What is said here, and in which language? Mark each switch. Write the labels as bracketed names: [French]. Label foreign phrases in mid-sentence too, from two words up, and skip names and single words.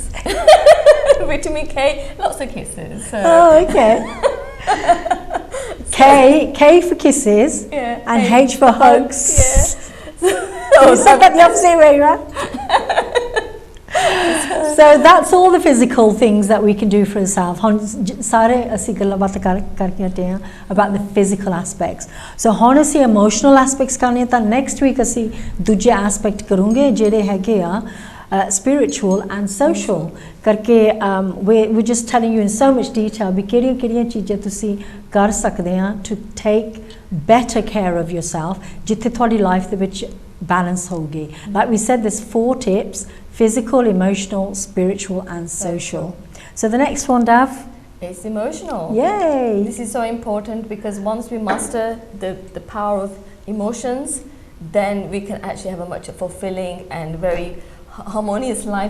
[English] Vitamin K, lots of kisses. So. Oh, okay. K for kisses and H for hugs. You said that the opposite way, right? So that's all the physical things that we can do for ourselves. [Punjabi] ਹੁਣ ਸਾਰੇ ਅਸੀਂ ਗੱਲਾਂ ਬਾਤਾਂ ਕਰਕੇ ਹਟੇ ਹਾਂ [English] about the physical aspects. [Punjabi] So ਹੁਣ ਅਸੀਂ [English] emotional aspects [Punjabi] ਕਰਨੇ ਤਾਂ [English] next week [Punjabi] ਅਸੀਂ ਦੂਜੇ aspect ਕਰੂੰਗੇ ਜਿਹੜੇ ਹੈਗੇ ਆ [English] spiritual and social [Punjabi] करके [English] we're just telling you in so much detail [Punjabi] भी ਕਿਹੜੀਆਂ ਚੀਜ਼ਾਂ ਤੁਸੀਂ ਕਰ ਸਕਦੇ ਆ [English] to take better care of yourself [Punjabi] ਜਿੱਥੇ ਤੁਹਾਡੀ life ਦੇ ਵਿੱਚ balance ਹੋਊਗੀ. [English] Like we said, there's 4 tips: physical, emotional, spiritual and social. So the next one, Dav? It's emotional. Yay! This is so important because once we master the power of emotions, then we can actually have a much fulfilling and very harmonious life.